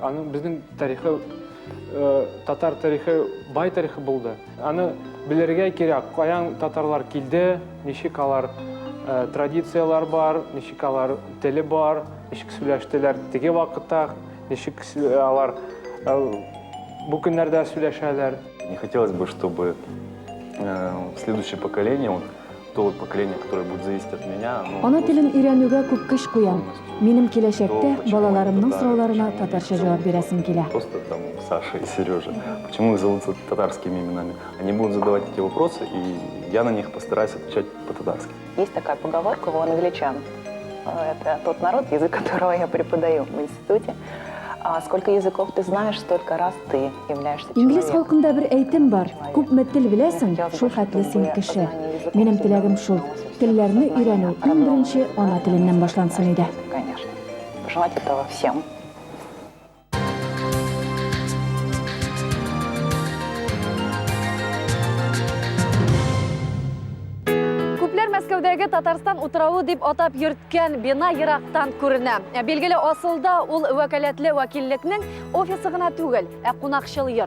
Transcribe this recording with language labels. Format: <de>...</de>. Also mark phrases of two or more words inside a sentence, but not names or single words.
<tt>Аның безнең тарихы, татар тарихы, бай тарихы булды. Аны белергә кирәк. Каян татарлар килде, ничек алар традициялар бар, ничек алар теле бар, ничек сөйләштеләр теге вакытта, ничек алар бу көннәрдә сөйләшәләр.</tt> <ru>Не хотелось бы, чтобы следующее поколение то вот поколение, которое будет зависеть от меня,</ru> <tt>Ана телен өйрәнүгә күп көч куям. Минем киләчәктә балаларымның сорауларына татарча җавап бирәсем килә.</tt> <ru>Просто там Саша и Сережа. Почему их зовут татарскими именами? Они будут задавать эти вопросы, и я на них постараюсь отвечать по-татарски. Есть такая поговорка у англичан. Это тот народ, язык которого я преподаю в институте. Сколько языков ты знаешь, столько раз ты являешься</ru> <tt>Инглиз</tt> <ru>человеком.</ru> <tt>халкында бер әйтем бар. Күпме тел беләсең, шул хәтле син кеше. Минем теләгем шул. Телләрне өйрәнү иң беренче ана теленнән башлансын иде.</tt> <ru>Конечно. Пожелать этого всем.</ru> <tt>Күпләр Мәскәүдәге Татарстан утрауы дип атап йөрткән бина ерактан күренә. Билгеле, асылда ул вәкаләтле вәкиллекнең офисы гына түгел, ә кунакчыл йорт.</tt>